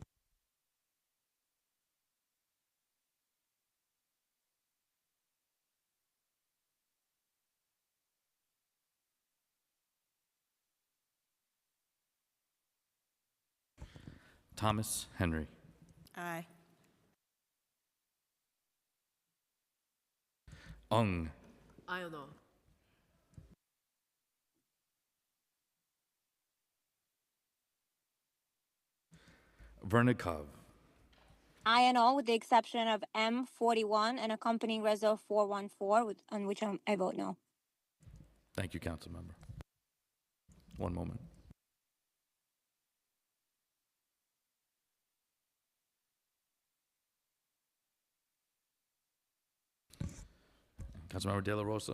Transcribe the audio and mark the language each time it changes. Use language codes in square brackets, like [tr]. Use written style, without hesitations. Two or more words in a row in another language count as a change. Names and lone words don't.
[en] Thomas Henry. Aye. Ung. Aye on all. Vernikov. Aye on all with the exception of M41 and accompanying Reso 414, on which I vote no. Thank you, Councilmember. One moment. Councilmember De La Rosa.